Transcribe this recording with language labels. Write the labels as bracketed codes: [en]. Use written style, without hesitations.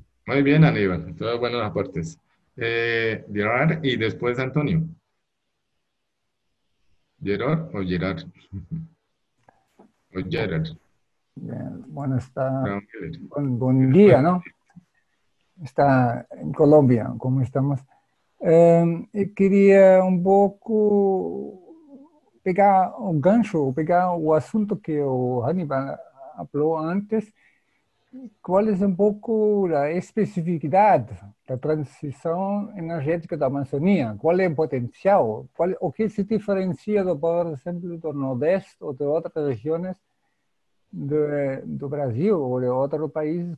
[es] Muy bien, Aníbal, todos buenos aportes. Gerard y después Antonio. ¿Gerard o Gerard? O Gerard. Bueno, buen día, ¿no? Está en Colombia, ¿cómo estamos? [pt] Queria um pouco pegar o gancho, pegar o assunto que o Hannibal falou antes, [es] ¿cuál es un poco la especificidad, la transición energética de la Amazonía? ¿Cuál es el potencial? ¿O qué se diferencia, por ejemplo, del Nordeste o de otras regiones de Brasil o de otros países?